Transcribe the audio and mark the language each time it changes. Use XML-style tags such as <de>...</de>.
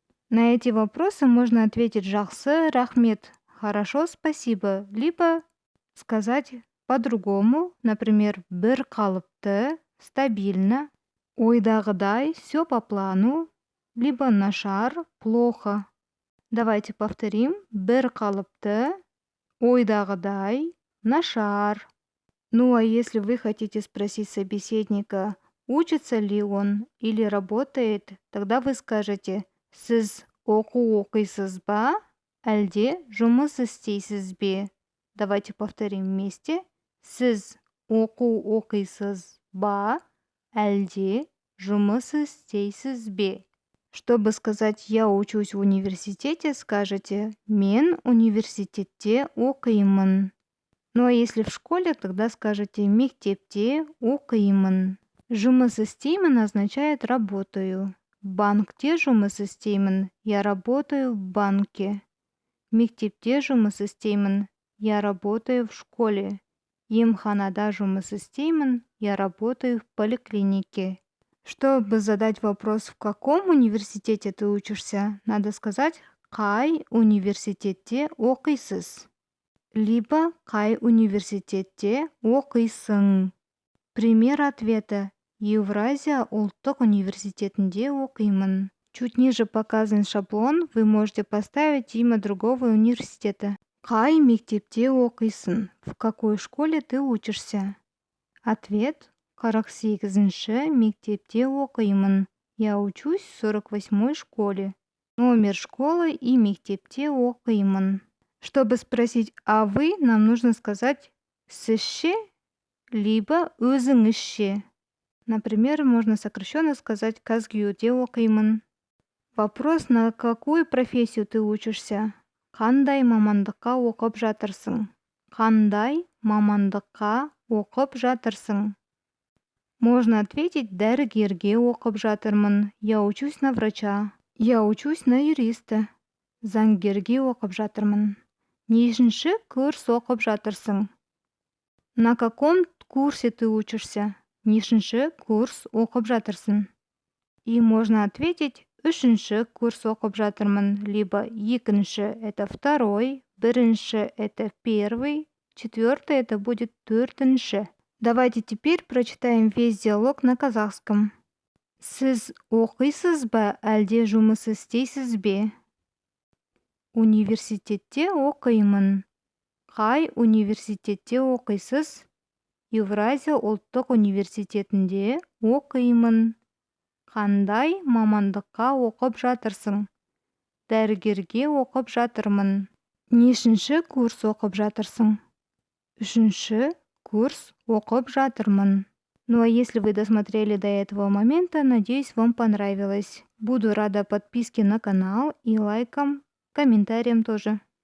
<ru>На эти вопросы можно ответить</ru> <kk>«Жақсы, рахмет»,</kk> <ru>«Хорошо, спасибо», либо сказать по-другому, например,</ru> <kk>«Бір қалыпты»,</kk> <ru>«Стабильно», «Ойдағыдай», «Все по плану», либо «Нашар», «Плохо». Давайте повторим.</ru> <kk>«Бір қалыпты», «Ойдағыдай», «Нашар».</kk> <ru>Ну а если вы хотите спросить собеседника, учится ли он или работает, тогда вы скажете</ru> <kk>«Сіз оқу оқисыз ба, әлде жұмыс істейсіз бе?»</kk> <ru>Давайте повторим вместе.</ru> <kk>Сіз оқу оқисыз ба, әлде жұмыс істейсіз бе?</kk> <ru>Чтобы сказать «я учусь в университете», скажете</ru> <kk>«мен университетте оқимын».</kk> <ru>Ну а если в школе, тогда скажете</ru> <kk>«мектепте оқимын». Жұмыс істеймін</kk> <ru>означает «работаю».</ru> <kk>Банкте жұмыс істеймін,</kk> <ru>я работаю в банке.</ru> <kk>Мектепте жұмыс істеймін,</kk> <ru>я работаю в школе.</ru> <kk>Емханада жұмыс істеймін,</kk> <ru>я работаю в поликлинике. Чтобы задать вопрос, в каком университете ты учишься, надо сказать</ru> <kk>«Қай университетте оқисыз?»</kk> <ru>либо</ru> <kk>«Қай университетте оқисың?»</kk> <ru>Пример ответа:</ru> <kk>Евразия ұлттық университетінде оқимын.</kk> <ru>Чуть ниже показан шаблон, вы можете поставить имя другого университета.</ru> <kk>Қай мектепте оқисың?</kk> <ru>В какой школе ты учишься? Ответ:</ru> <kk>48-ші мектепте оқимын.</kk> <ru>Я учусь в 48-й школе. Номер школы и</ru> <kk>мектепте оқимын.</kk> <ru>Чтобы спросить «а вы?», нам нужно сказать «сізше» либо «өзіңізше». Например, можно сокращенно сказать</ru> <kk>«казгюде оқимын».</kk> <ru>Вопрос: на какую профессию ты учишься?</ru> <kk>Қандай мамандыққа оқып жатырсың? Қандай мамандыққа оқып жатырсың?</kk> <ru>Можно ответить</ru> <kk>«дәрігерге оқып жатырмын».</kk> <ru>Я учусь на врача. Я учусь на юриста.</ru> <kk>Заңгерге оқып жатырмын. Нешінші курс оқып жатырсың?</kk> <ru>На каком курсе ты учишься?</ru> <kk>Нешінші курс оқып жатырсың?</kk> <ru>И можно ответить</ru> <kk>«үшінші курс оқып жатырмын»,</kk> <ru>либо «екінші» — это второй, «бірінші» — это первый, «четвертый» — это будет төртінші. Давайте теперь прочитаем весь диалог на казахском.</ru> <kk>Сіз оқисыз ба, әлде жұмыс істейсіз бе? Университетте оқимын. Қай университетте оқисыз? Евразия ұлттық университетінде оқимын. Қандай мамандыққа оқып жатырсың? Дәрігерге оқып жатырмын. Нешінші курс оқып жатырсың? Үшінші курс оқып жатырмын.</kk> <ru>Ну а если вы досмотрели до этого момента, надеюсь, вам понравилось. Буду рада подписке на канал и лайкам, комментариям тоже.</ru>